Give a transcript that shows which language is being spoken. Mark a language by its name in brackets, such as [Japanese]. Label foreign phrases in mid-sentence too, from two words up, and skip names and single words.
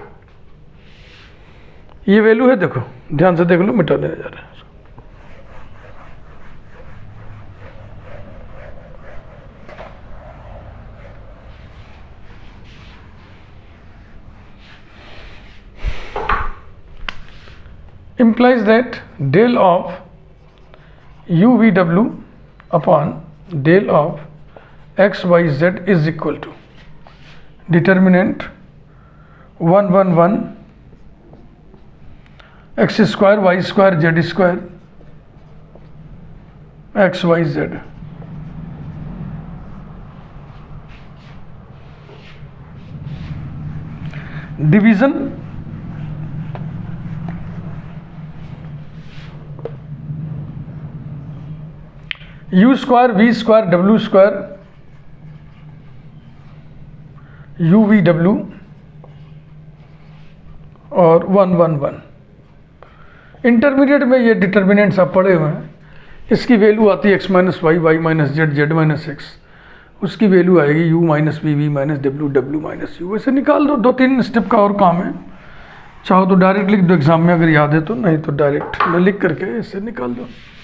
[Hindi] ये वैल्यू है, देखो ध्यान से देख लो, मिटा देने जा रहे हैं। [English] implies that del of u v w upon del of x y z is equal to determinant 1 1 1 x square y square z square x y z। division u square v square w square u v w और 1 1 1। [Hindi] इंटरमीडिएट में ये डिटर्मिनेंट्स आप पढ़े हुए हैं, इसकी वैल्यू आती है [English] x minus y, y minus z, z minus x, [Hindi] उसकी वैल्यू आएगी [English] u minus v, v minus w, w minus u. [Hindi] वैसे निकाल दो, 2-3 स्टेप का और काम है। चाहो तो डायरेक्ट लिख दो एग्जाम में अगर याद है तो, नहीं तो डायरेक्ट में लिख करके इससे निकाल दो।